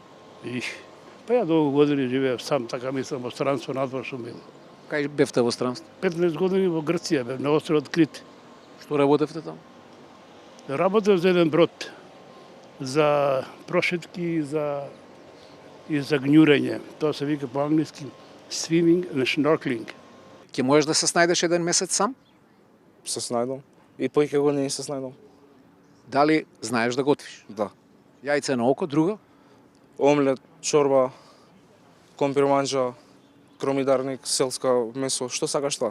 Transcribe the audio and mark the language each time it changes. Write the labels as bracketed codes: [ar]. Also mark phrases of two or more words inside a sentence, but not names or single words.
[mk] Па ја долго години живеев сам, така мислам, во странство надвор сум бил. Кај бевте во странство? 15 години во Грција бев, на островот Крит. Што работевте таму? Работев за еден брод, за прошетки и за гњурење. Тоа се вика по англиски [en] swimming and snorkeling. [mk] Ќе можеш да се снајдеш еден месец сам? Се снајдам. И повеќе години се снајдам. Дали знаеш да готвиш? Да. Јајце на око, друго? Омлет, чорба, компир манџа, кромидарник, селска месо, што сакаш тоа?